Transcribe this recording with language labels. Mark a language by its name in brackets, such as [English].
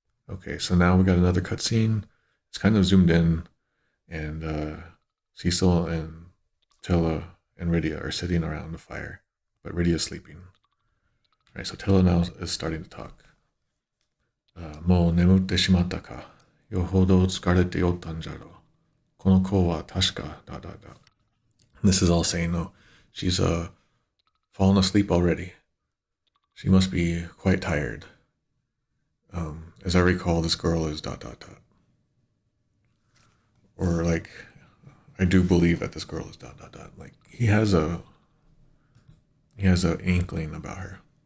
[English] Okay, so now we got another cutscene. It's kind of zoomed in, and Cecil and Tellah and Rydia are sitting around the fire, but Rydia's sleeping. All right, so Tellah now is starting to talk. [Japanese] もう眠ってしまったか。よほど疲れておったんじゃろう。この子は確かだ。 [English] This is all saying, no, She's fallen asleep already. She must be quite tired. As I recall, this girl is ... Or like, I do believe that this girl is ... Like he has a inkling about her.